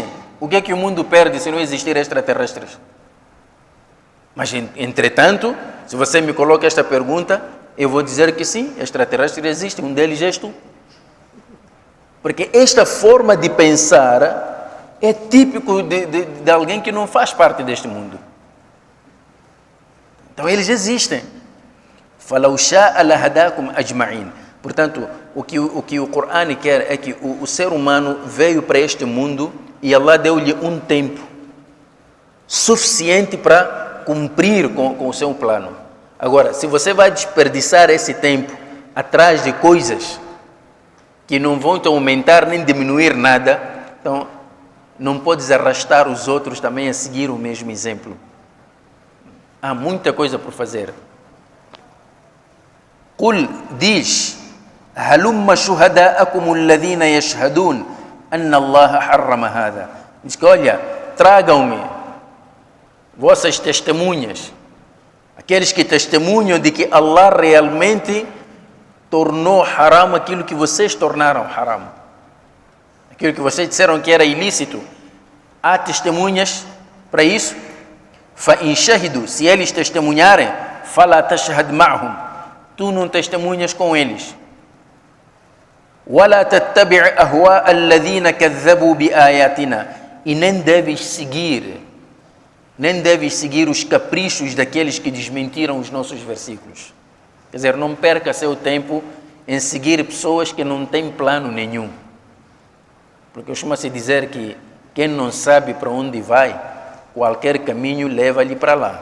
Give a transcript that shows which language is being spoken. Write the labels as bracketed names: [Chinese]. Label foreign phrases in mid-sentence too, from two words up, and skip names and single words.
[Portuguese] O que é que o mundo perde se não existir extraterrestres? Mas, entretanto, se você me coloca esta pergunta, eu vou dizer que sim, extraterrestres existem, um deles és tu. Porque esta forma de pensar é típico de alguém que não faz parte deste mundo. Então eles existem. [Arabic] فَلَوْ شَاءَ لَهَدَاكُمْ أَجْمَعِينَ. [Portuguese] Portanto, o que o Corão quer é que o ser humano veio para este mundo e Allah deu-lhe um tempo suficiente para cumprir com o seu plano. Agora, se você vai desperdiçar esse tempo atrás de coisas que não vão te aumentar nem diminuir nada, então não podes arrastar os outros também a seguir o mesmo exemplo. Há muita coisa por fazer. [Arabic] قل diz هلم شهداءكم الذين يشهدون أن الله حرم هذا. [Portuguese] Diz que, olha, tragam-me vossas testemunhas, aqueles que testemunham de que Allah realmente tornou haram aquilo que vocês tornaram haram, aquilo que vocês disseram que era ilícito. Há testemunhas para isso? [Arabic] فَإِنْ شَهِدُوا, [Portuguese] se eles testemunharem, [Arabic] فَلَا تَشْهَدْ مَعْهُمْ, [Portuguese] tu não testemunhas com eles. [Arabic] وَلَا تَتَّبِعْ أَهْوَاءَ الَّذِينَ كَذَّبُوا بِآيَاتِنَا, [Portuguese] e nem deves seguir os caprichos daqueles que desmentiram os nossos versículos. Quer dizer, não perca seu tempo em seguir pessoas que não têm plano nenhum. Porque costuma-se dizer que quem não sabe para onde vai, qualquer caminho leva-lhe para lá.